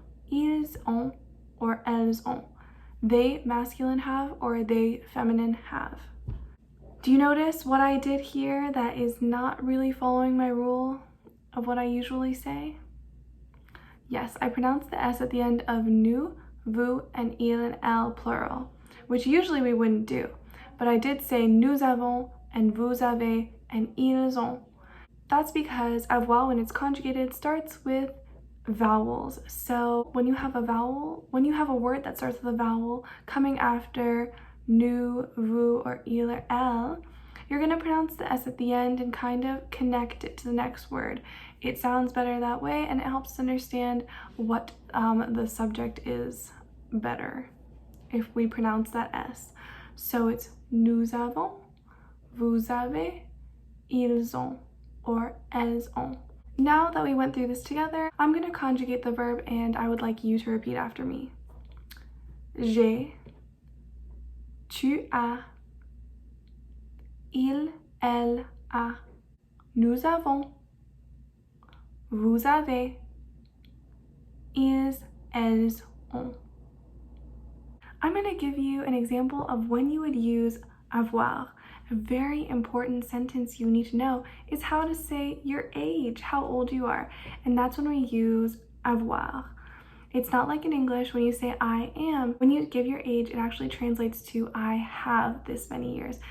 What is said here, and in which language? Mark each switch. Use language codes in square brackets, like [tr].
[fr] Ils ont or elles ont. [en] They masculine have or they feminine have. Do you notice what I did here that is not really following my rule of what I usually say? Yes, I pronounced the S at the end of nous, vous, and il and elle plural, which usually we wouldn't do. But I did say [fr] nous avons [en] and [fr] vous avez [en] and [fr] ils ont. [en] That's because avoir, when it's conjugated, starts with vowels. So when you have a word that starts with a vowel coming after nous, vous, or il or elle, you're going to pronounce the S at the end and kind of connect it to the next word. It sounds better that way, and it helps us understand what the subject is better if we pronounce that S. So it's [fr] nous avons, vous avez, ils ont, or elles ont. [en] Now that we went through this together, I'm going to conjugate the verb, and I would like you to repeat after me. [fr] J'ai, tu as, il, elle, a. Nous avons, vous avez, ils, elles ont. [en] I'm going to give you an example of when you would use avoir. A very important sentence you need to know is how to say your age, how old you are, and that's when we use avoir. It's not like in English when you say I am. When you give your age, it actually translates to I have this many years.